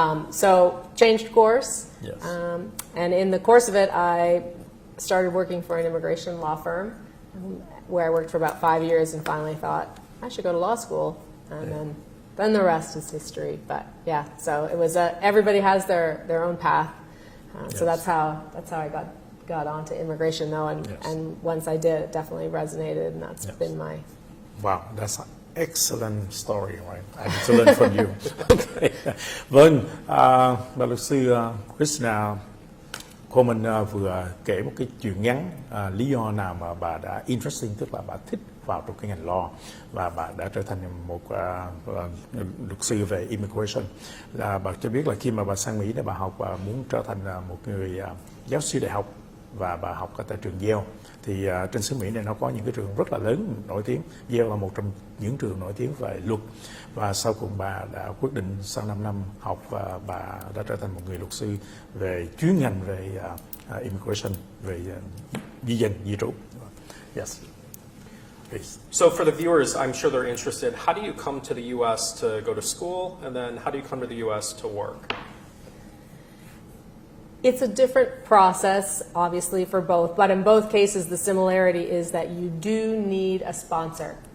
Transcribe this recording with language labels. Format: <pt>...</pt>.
<en>So changed course, and in the course of it, I started working for an immigration law firm, where I worked for about 5 years, and finally thought I should go to law school, and then the rest is history. But yeah, so it was everybody has their own path. So that's how I got onto immigration, though, and once I did, it definitely resonated, and that's been my. Wow, that's an excellent story, right? I need to learn from you. Okay.</en> <vi>Vâng, bà luật sư Christina Coleman vừa kể một cái chuyện ngắn, lý do nào mà bà đã interesting, tức là bà thích vào trong cái ngành law, và bà đã trở thành một luật sư về immigration. Bà cho biết là khi mà bà sang Mỹ để bà học, bà muốn trở thành một người giáo sư đại học, và bà học ở tại trường Yale. Thì trên xứ Mỹ này nó có những cái trường rất là lớn nổi tiếng. Yale là một trong những trường nổi tiếng về luật, và sau cùng bà đã quyết định sau 5 năm học, và bà đã trở thành một người luật sư về chuyên ngành về immigration, về di dân, di trú.</vi> <en>Yes. Please. So for the viewers, I'm sure they're interested. How do you come to the U.S. to go to school, and then how do you come to the U.S. to work? It's a different process, obviously, for both, but in both cases, the similarity is that you do need a sponsor.</en>